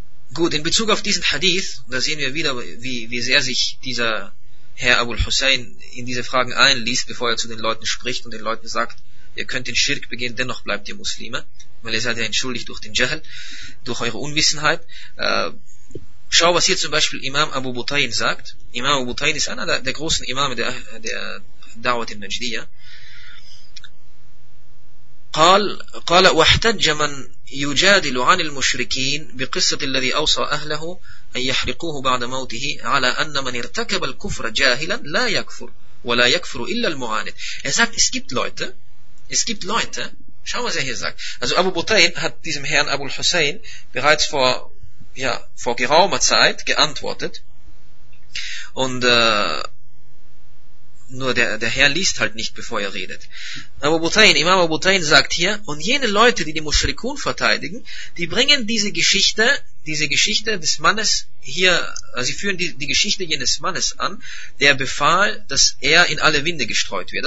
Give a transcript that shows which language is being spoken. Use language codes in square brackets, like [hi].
[de] Gut, in Bezug auf diesen Hadith, da sehen wir wieder, wie sehr sich dieser Herr Abul Hussein in diese Fragen einliest, bevor er zu den Leuten spricht und den Leuten sagt, ihr könnt den Schirk begehen, dennoch bleibt ihr Muslime, weil ihr seid ja entschuldigt durch den Jahl, durch eure Unwissenheit. Schau, was hier zum Beispiel Imam Abu Butayn sagt. Imam Abu Butayn ist einer der großen Imame der Da'wat in Najdiyya. [ar] قال واحتج من يجادل عن المشركين بقصة الذي أوصى أهله أن يحرقوه بعد موته على أن من ارتكب الكفر جاهلا لا يكفر ولا يكفر إلا المعاند. [de] Er sagt, es gibt Leute, schau mal, was er hier sagt. Also Abu Butayn hat diesem Herrn Abu Hussein bereits vor geraumer Zeit geantwortet und Nur der Herr liest halt nicht, bevor er redet. Abu Butayn, Imam Abu Butayn sagt hier, und jene Leute, die die Mushrikun verteidigen, die bringen diese Geschichte des Mannes hier, also sie führen die Geschichte jenes Mannes an, der befahl, dass er in alle Winde gestreut wird.